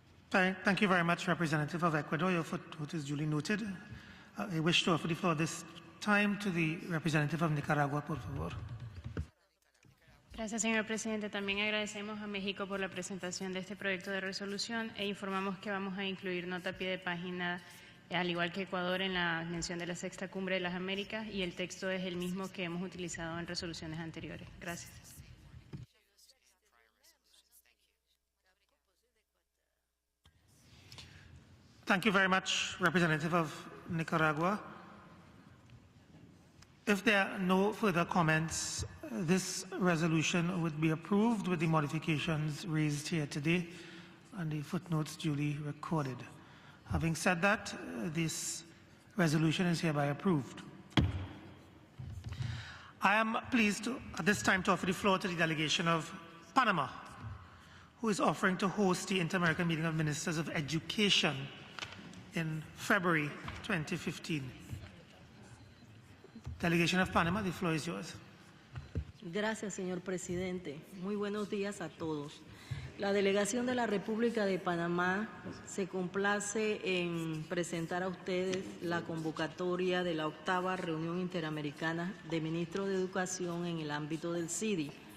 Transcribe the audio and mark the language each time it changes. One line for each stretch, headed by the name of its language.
English: Thank you very much, Representative of Ecuador. Your footnote is duly noted. I wish to offer the floor this time to the Representative of Nicaragua,
Spanish: por favor. Gracias, señor presidente. También agradecemos a México por la presentación de este proyecto de resolución e informamos que vamos a incluir nota a pie de página, al igual que Ecuador, en la mención de la Sexta Cumbre de las Américas, y el texto es el mismo que hemos utilizado en resoluciones anteriores. Gracias.
English: Thank you very much, Representative of Nicaragua. If there are no further comments, this resolution would be approved with the modifications raised here today and the footnotes duly recorded. Having said that, this resolution is hereby approved. I am pleased at this time to offer the floor to the delegation of Panama, who is offering to host the Inter-American Meeting of Ministers of Education in February 2015. Delegation of Panama, the floor is yours.
Spanish: Gracias, señor presidente. Muy buenos días a todos. La delegación de la República de Panamá se complace en presentar a ustedes la convocatoria de la 8ª Reunión Interamericana de Ministros de Educación en el ámbito del CIDI.